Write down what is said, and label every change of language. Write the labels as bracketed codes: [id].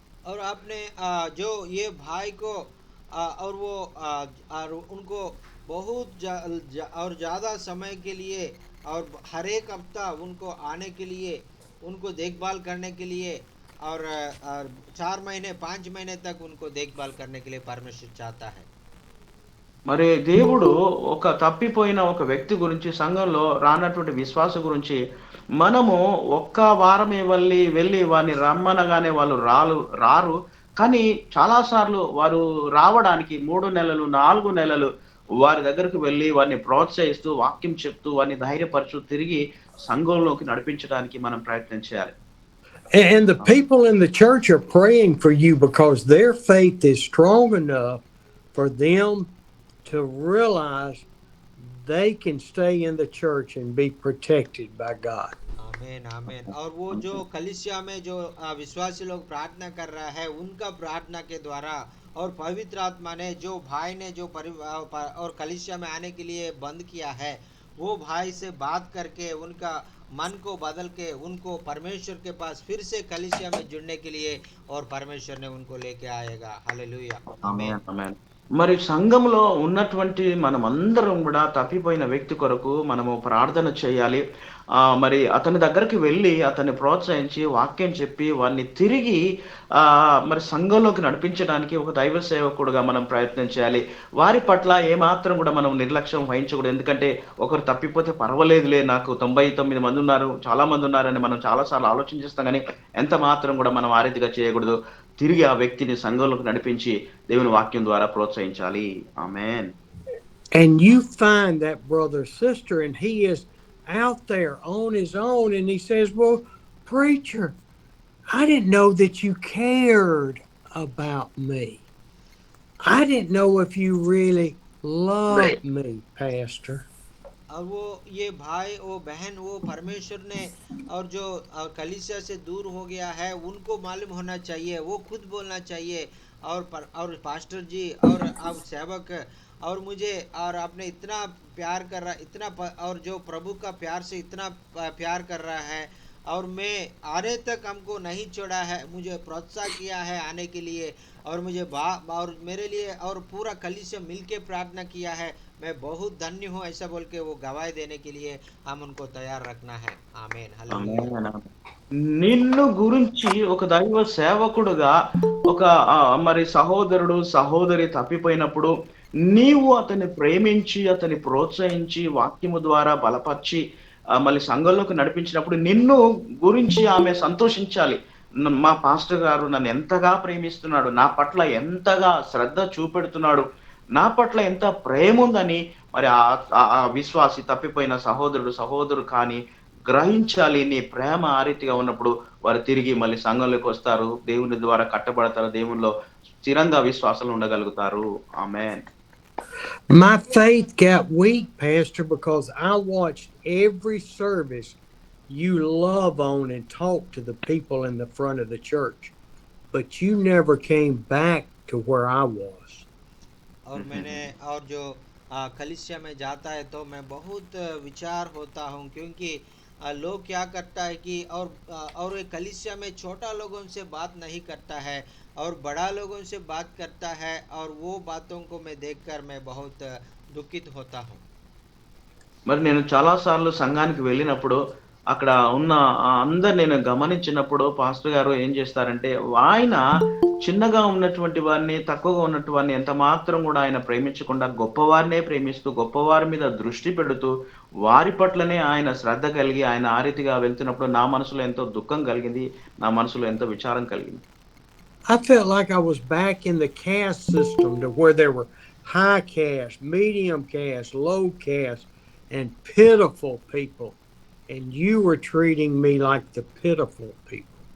[hi] और आपने जो ये भाई को और वो और उनको बहुत और ज़्यादा समय के लिए और हर एक हफ्ता उनको आने के लिए, उनको देखभाल करने के लिए और 4 महीने 5 महीने तक उनको देखभाल करने के लिए परमेश्वर चाहता है। [te] మరి దేవుడు ఒక తప్పిపోయిన ఒక వ్యక్తి గురించి, సంఘంలో రానటువంటి విశ్వాస గురించి మనము ఒక్క వారమే వెళ్ళి వారిని రమ్మనగానే వాళ్ళు రారు. కానీ చాలా సార్లు వారు రావడానికి 3 నెలలు 4 నెలలు వారి దగ్గరకు వెళ్ళి వారిని ప్రోత్సహిస్తూ, వాక్యం చెప్తూ, వారిని ధైర్యపరుచు తిరిగి సంఘంలోకి నడిపించడానికి మనం ప్రయత్నం చేయాలి. [en] And the people in the church are praying for you because their faith is strong enough for them to realize they can stay in the church and be protected by God. [hi] आमीन आमीन। और वो जो कलीसिया में जो विश्वासी लोग प्रार्थना कर रहा है, उनका प्रार्थना के द्वारा और पवित्र आत्मा ने जो भाई ने जो और कलीसिया में आने के लिए बंद किया है, वो भाई से बात करके उनका मन को बदल के उनको परमेश्वर के पास फिर से कलीसिया में जुड़ने के लिए और परमेश्वर ने उनको लेके आएगा। हालेलुया। [te] ఆమేన్. ఆమేన్. మరి సంఘంలో ఉన్నటువంటి మనమందరం కూడా తప్పిపోయిన వ్యక్తి కొరకు మనము ప్రార్థన చేయాలి. మరి అతని దగ్గరికి వెళ్ళి అతన్ని ప్రోత్సహించి వాక్యం చెప్పి వారిని తిరిగి మరి సంఘంలోకి నడిపించడానికి ఒక దైవ సేవకుడుగా మనం ప్రయత్నం చేయాలి. వారి పట్ల ఏమాత్రం కూడా మనం నిర్లక్ష్యం వహించకూడదు. ఎందుకంటే ఒకరు తప్పిపోతే పర్వాలేదులే, నాకు 99 మంది ఉన్నారు, చాలా మంది ఉన్నారని మనం చాలాసార్లు ఆలోచన చేస్తాం. కానీ ఎంత మాత్రం కూడా మనం ఆ రీతిగా చేయకూడదు. తిరిగి ఆ వ్యక్తిని సంఘంలోకి నడిపించి దేవుని వాక్యం ద్వారా ప్రోత్సహించాలి. ఆమేన్. [en] And you find that brother or sister and he is out there on his own and he says, well, preacher, I didn't know that you cared about me. I didn't know if you really loved me, pastor. [hi] और वो ये भाई वो बहन वो परमेश्वर ने और जो कलीसिया से दूर हो गया है उनको मालूम होना चाहिए, वो खुद बोलना चाहिए और पास्टर जी और आप सेवक और मुझे और आपने इतना प्यार कर रहा इतना और जो प्रभु का प्यार से इतना प्यार कर रहा है और मैं आने तक हमको नहीं छोड़ा है, मुझे प्रोत्साहन किया है आने के लिए, और मुझे और मेरे लिए और पूरा कलीसिया मिल के प्रार्थना किया है। मैं बहुत धन्य हूँ, ऐसा बोल के वो गवाही देने के लिए हम उनको तैयार रखना है। आमीन, हालेलुया। [te] ఆమేన్, ఆమేన్. నిన్ను గురించి ఒక దైవ సేవకుడుగా ఒక మరి సహోదరుడు సహోదరి తప్పిపోయినప్పుడు నీవు అతన్ని ప్రేమించి అతన్ని ప్రోత్సహించి వాక్యము ద్వారా బలపరిచి మళ్ళీ సంఘంలోకి నడిపించినప్పుడు నిన్ను గురించి ఆమె సంతోషించాలి. మా పాస్టర్ గారు నన్ను ఎంతగా ప్రేమిస్తున్నాడు, నా పట్ల ఎంతగా శ్రద్ధ చూపెడుతున్నాడు, నా పట్ల ఎంత ప్రేమ ఉందని మరి ఆ విశ్వాసి తప్పిపోయిన సహోదరుడు కానీ గ్రహించాలి. నీ ప్రేమ ఆ రీతిగా ఉన్నప్పుడు వారు తిరిగి మళ్ళీ సంఘంలోకి వస్తారు. దేవుని ద్వారా కట్టబడతారు. దేవునిలో స్థిరంగా విశ్వాసాలు ఉండగలుగుతారు. ఆమేన్. [en] My faith got weak, Pastor, because I watched every service you love on and talk to the people in the front of the church, but you never came back to where I was. [hi] और मैंने और जो कलीसिया में जाता है तो मैं बहुत विचार होता हूँ, क्योंकि लोग क्या करता है कि और एक कलीसिया में छोटा लोगों से बात नहीं करता है और बड़ा लोगों से बात करता है, और वो बातों को मैं देखकर मैं बहुत दुखित होता हूँ। [te] మరి నేను చాలా సార్లు సంఘానికి వెళ్ళినప్పుడు అక్కడ ఉన్న అందరు నేను గమనించినప్పుడు పాస్టర్ గారు ఏం చేస్తారంటే ఆయన చిన్నగా ఉన్నటువంటి వారిని తక్కువగా ఉన్నటువంటి వారిని ఎంత మాత్రం కూడా ఆయన ప్రేమించకుండా గొప్పవారినే ప్రేమిస్తూ గొప్పవారి మీద దృష్టి పెడుతూ వారి పట్లనే ఆయన శ్రద్ధ కలిగి ఆయన ఆ రీతిగా వెళ్తున్నప్పుడు నా మనసులో ఎంతో దుఃఖం కలిగింది, నా మనసులో ఎంతో విచారం కలిగింది. [en] I felt like I was back in the caste system to where there were high caste, medium caste, low caste, and pitiful people. And you were treating me like the pitiful people.